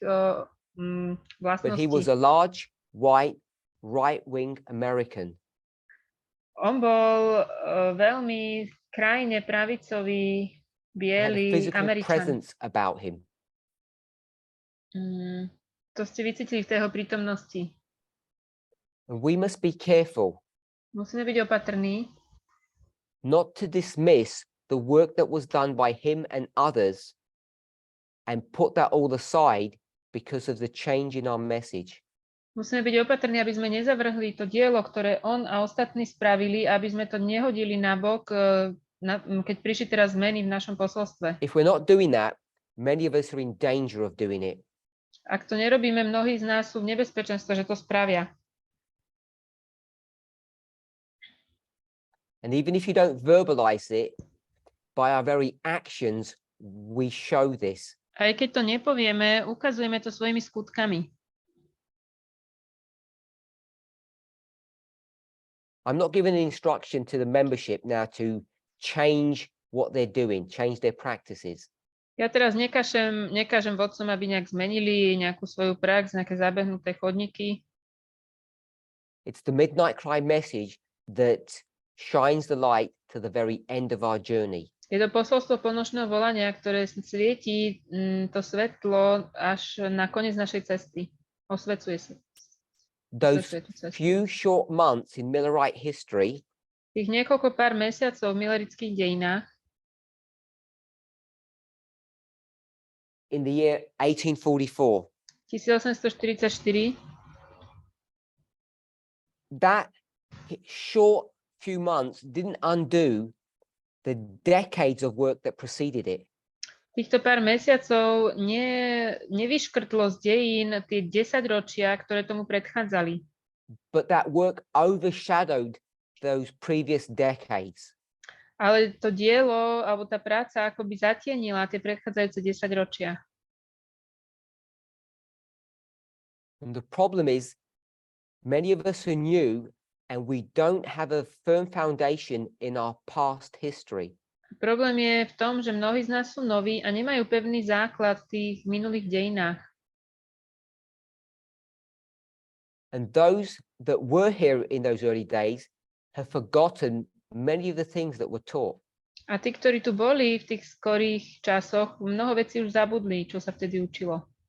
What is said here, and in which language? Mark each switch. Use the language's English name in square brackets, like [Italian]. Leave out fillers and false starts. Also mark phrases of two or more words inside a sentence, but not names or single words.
[English] But he was [Slovak] vlastností. [English] a large, white, right-wing American. [Slovak] On bol veľmi krajne pravicový, [English] He had a [Slovak] biely [English] physical [Slovak] Američan. [English] presence about him. [Slovak] To ste vycítili v tej jeho prítomnosti. [English] And we must be careful [Slovak] Musíme byť opatrní, [English] not to dismiss the work that was done by him and others and put that all aside because of the change in our message. [Slovak] Musíme byť opatrní, aby sme nezavrhli to dielo, ktoré on a ostatní spravili, aby sme to nehodili nabok, keď prišli teraz zmeny v našom posolstve. [English] If we're not doing that, many of us are in danger of doing it. [Slovak] Ak to nerobíme, mnohí z nás sú v nebezpečenstve, že to spravia. [English] And even if you don't verbalize it, by our very actions, we show this. [Slovak] Aj keď to nepovieme, ukazujeme to svojimi skutkami. [English] I'm not giving an instruction to the membership now to change what they're doing, change their practices. [Slovak] Ja teraz nekážem vodcom, aby nejak zmenili nejakú svoju prax, nejaké zabehnuté chodníky. [English] It's the midnight cry message that shines the light to the very end of our journey. [Slovak] Je to posolstvo polnočného volania, ktoré svietí to svetlo až na koniec našej cesty. Osvecuje sa. [English] Those few short months in Millerite history [Slovak] Tých niekoľko pár mesiacov v millerických dejinách [English] in the year 1844, 1844, that short few months didn't undo the decades of work that preceded it. [Slovak] týchto pár mesiacov nevyškrtlo z dejín tie 10 ročia, ktoré tomu predchádzali. [English] But that work overshadowed those previous decades. [Slovak] Ale to dielo, alebo tá práca akoby zatienila tie predchádzajúce 10 ročia. [English] And the problem is, many of us are new and we don't have a firm foundation in our past history. [Slovak] Problém je v tom, že mnohí z nás sú noví a nemajú pevný základ v tých minulých dejinách. [English] And those that were here in those early days have forgotten many of the things that were taught. [Slovak] A tí, ktorí tu boli v tých skorých časoch, mnoho vecí už zabudli, čo sa vtedy učilo.